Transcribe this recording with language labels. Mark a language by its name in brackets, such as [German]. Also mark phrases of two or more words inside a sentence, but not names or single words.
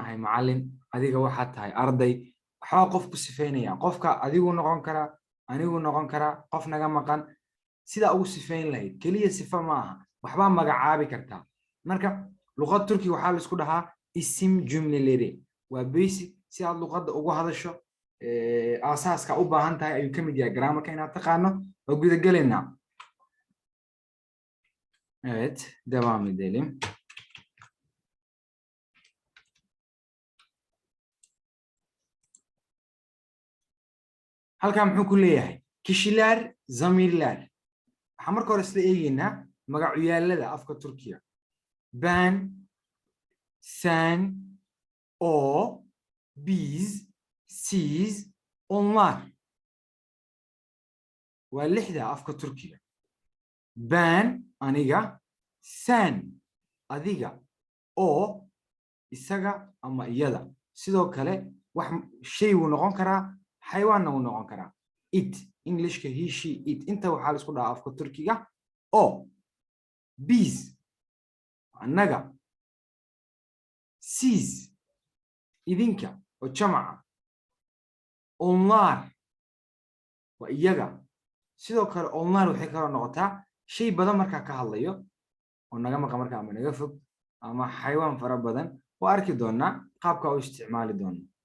[Somali] ahay macallin adiga waxaad tahay arday waxa qof ku sifeynaya qofka adigu noqon kara anigu noqon kara qof naga maqan sida ugu sifeyn lahayd kaliya sifa ma aha waxba magacaabi kartaa marka luqad turki waxa la isku dhahaa isim jumlaleed waa basic si aad luqadda ugu hadasho asaaska u baahan tahay ayuu ka mid yahay grammarka inaad taqaano oo guda galeena [Turkish] evet devam edelim [Somali] halkan muxuu ku leeyahay [Turkish] kişiler zamirler [Somali] waxaan marka hore isla eegaynaa magacyaalada afka turkiga [Turkish] ben sen o, biz, siz, onlar. [Somali] Waa lixda afka Turkiga. Ben, aniga, sen, adiga, o, isaga ama iyada. Sidoo kale wax shay uu noqon karaa, xayawaanna uu noqon karaa. [English] It, Englishka he, she, it. [Somali] Inta waxaa la isku dhahaa afka Turkiga. [Turkish] O, biz, [Somali] annaga, siz, idinka oo jamaca onlar waa iyaga sidoo kale onlar waxay kala noqotaa shay badan marka ka hadlayo oo naga maqan marka ama naga fog ama xayawaan fara badan oo arki doona qaabka uu isticmaali doono